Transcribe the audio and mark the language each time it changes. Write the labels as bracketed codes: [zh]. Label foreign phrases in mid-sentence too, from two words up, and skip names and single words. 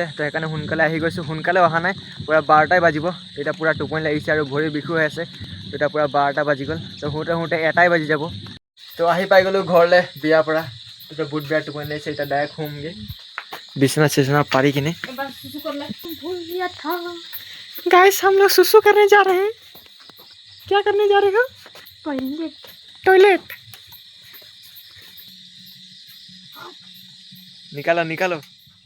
[as] তো সেইকাৰণে সোনকালে আহি গৈছোঁ। সোনকালে অহা নাই, পূৰা 12টাই বাজিব। এতিয়া পূৰা টোপনি লাগিছে আৰু ভৰি বিষো হৈ আছে। তো এতিয়া পূৰা 12টা বাজি গ'ল। তো শুওঁতে শুওঁতে 1টাই বাজি যাব। তো আহি পাই গ'লোঁ ঘৰলৈ বিয়াৰ পৰা। তো বহুত বেয়া টোপনি লাগিছে, এতিয়া ডাইৰেক্ট শুমগৈ বিছনা চিছনা পাৰি কিনে। [hi] गाइस हम लोग सुसु करने जा रहे हैं। क्या करने जा रहे हो? टॉयलेट निकालो निकालो।